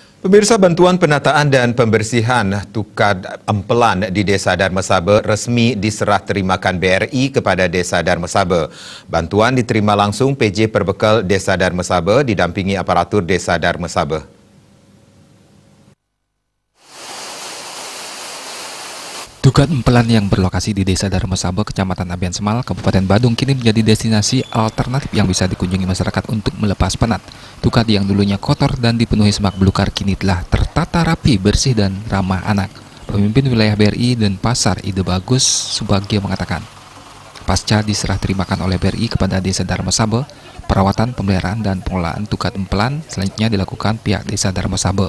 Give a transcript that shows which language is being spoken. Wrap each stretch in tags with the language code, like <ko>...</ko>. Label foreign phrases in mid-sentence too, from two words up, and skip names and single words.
<id>Pemirsa, bantuan penataan dan pembersihan tukad empelan di Desa Dharma Saba resmi diserah terimakan BRI kepada Desa Dharma Saba. Bantuan diterima langsung PJ Perbekal Desa Dharma Saba didampingi aparatur Desa Dharma Saba. Tukad empelan yang berlokasi di Desa Dharma Saba, Kecamatan Abian Semal, Kabupaten Badung kini menjadi destinasi alternatif yang bisa dikunjungi masyarakat untuk melepas penat. Tukad yang dulunya kotor dan dipenuhi semak belukar kini telah tertata rapi, bersih dan ramah anak. Pemimpin wilayah BRI dan Pasar Ide Bagus Subagio mengatakan, pasca diserah terimakan oleh BRI kepada Desa Dharma Saba, perawatan, pemeliharaan dan pengelolaan tukad empelan selanjutnya dilakukan pihak Desa Dharma Saba.</id>